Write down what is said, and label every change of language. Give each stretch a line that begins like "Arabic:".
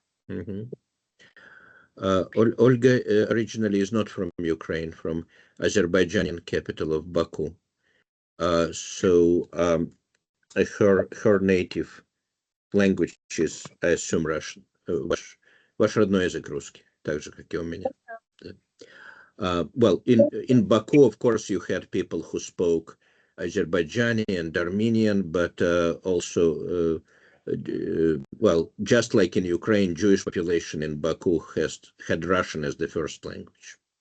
English: Oh, yes. Olga originally is not from Ukraine, from Azerbaijani capital of Baku. So her native language is, I assume, Russian.
Russian: Ваш родной язык русский, так же, как и у меня.
English: Well, in Baku, of course, you had people who spoke Azerbaijani and Armenian, but also, well, just like in Ukraine, Jewish population in Baku had Russian as the first language.